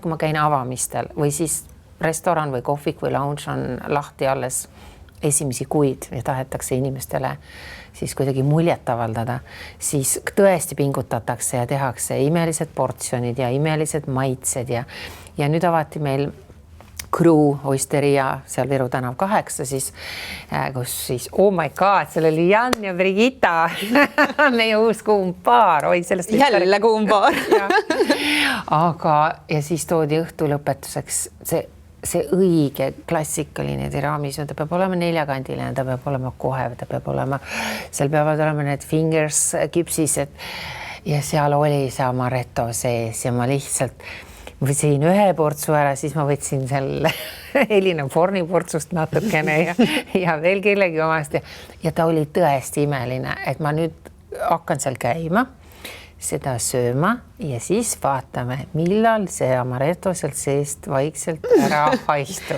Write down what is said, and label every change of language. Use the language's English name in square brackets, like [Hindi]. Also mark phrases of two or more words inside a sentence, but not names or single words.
[Estonian] kui ma käin avamistel või siis restoran või kohvik või lounge on lahti alles esimesi kuid ja tahetakse inimestele siis kuidagi muljet avaldada, siis tõesti pingutatakse ja tehakse imelised portsjonid ja imelised maitsed ja nüüd avati meil Crew Oisteria seal Viru tänav 8 siis, kus siis, [English] oh my god, [Estonian] seal oli Jan ja Brigitta, meie uus kuumpaar. Jälle kuumpaar. Aga ja siis toodi õhtu lõpetuseks see õige klassikaline tiramisu, ta peab olema 4-kandiline, ta peab olema kohe, ta peab olema, seal peavad olema need fingers küpsised ja seal oli see amaretto sees ja ma lihtsalt võtsin ühe portsu ära, siis ma võtsin selle Elina Forni portsust natukene ja veel kellegi omast ja ta oli tõesti imeline, et ma nüüd hakkan seal käima, seda sööma ja siis vaatame, millal see amaretto sealt seest vaikselt ära haistub.